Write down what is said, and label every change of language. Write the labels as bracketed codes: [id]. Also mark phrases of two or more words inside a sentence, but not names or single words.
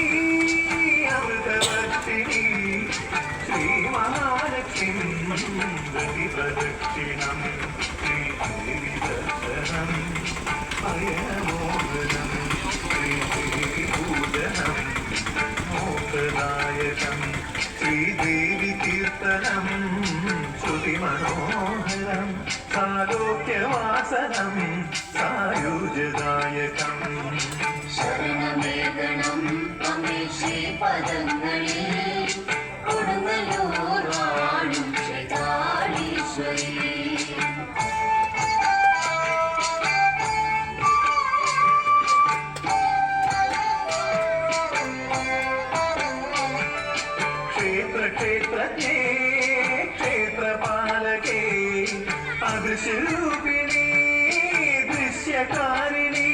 [sa] अमृतवर्षिणी श्रीमहालक्ष्मीं प्रतिप्रदक्षिणं श्रीदेवी दर्शनं अयनमोहनं श्रीदेवी पूजनं मोक्षदायकं श्रीदेवी कीर्तनं श्रुतिमनोहरं सालोक्यवासनं सायुज्यदायकं [ml] ശരണമേകണം ത്വമേ ശ്രീപദങ്ങളേ കൊടുങ്ങല്ലൂർ വാഴും ശ്രീകാളീശ്വരി [sa] क्षेत्रज्ञे क्षेत्रपालके अदृश्यरूपिणी दृश्यकारिणी